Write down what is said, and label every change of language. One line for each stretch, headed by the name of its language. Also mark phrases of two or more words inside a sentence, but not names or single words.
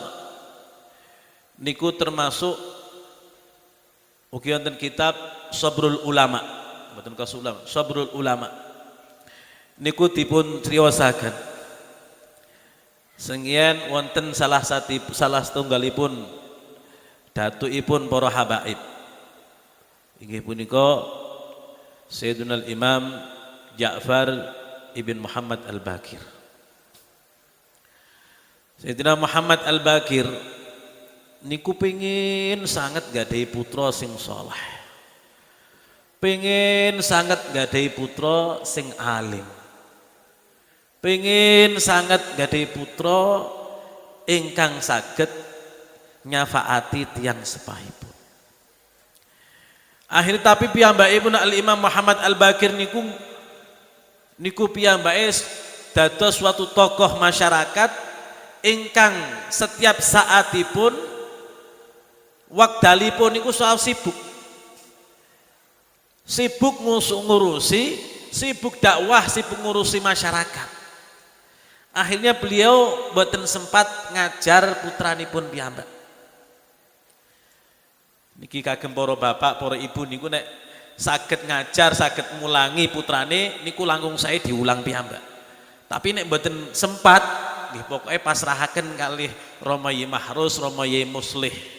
Javanese: Niku termasuk ugi wonten kitab Sabrul Ulama, mboten Qasasul Ulama, Sabrul Ulama. Niku dipun criyosaken. Sengien wonten salah setunggalipun datuipun para habaib. Inggih punika Sayyidunal Imam Ja'far ibn Muhammad Al-Bakir. Sayyidina Muhammad Al-Bakir niku pengin sangat gadahi putra sing saleh, pengin sangat gadahi putra sing alim, pengin sangat gadahi putra ingkang saged nyafaati tiyang sepahipun. Akhir tapi piyambakipun Al-Imam Muhammad Al-Bakir niku piyambake dados suatu tokoh masyarakat ingkang setiap saatipun wekdalipun niku soal sibuk ngurusi, sibuk dakwah, sibuk ngurusi masyarakat.
Indonesian: Akhirnya beliau
Javanese: boten sempat ngajar putranipun piyambak. Niki kagem para bapak, para ibu niku nek saged ngajar, saged mulangi putrane niku langkung sae diulang piyambak. Tapi nek mboten sempat nggih pokoke pasrahaken kalih Rama Yai Mahrus, Rama Yai Muslih.